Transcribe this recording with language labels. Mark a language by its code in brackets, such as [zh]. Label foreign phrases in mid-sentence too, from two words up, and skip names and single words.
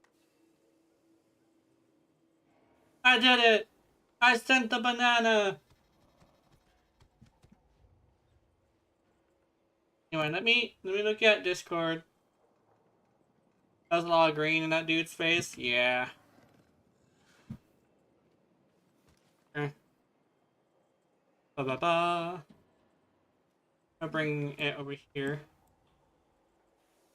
[en] I did it. I sent the banana. Anyway, let me look at Discord. There's a lot of green in that dude's face. Yeah. Okay. Ba ba ba. I'll bring it over here.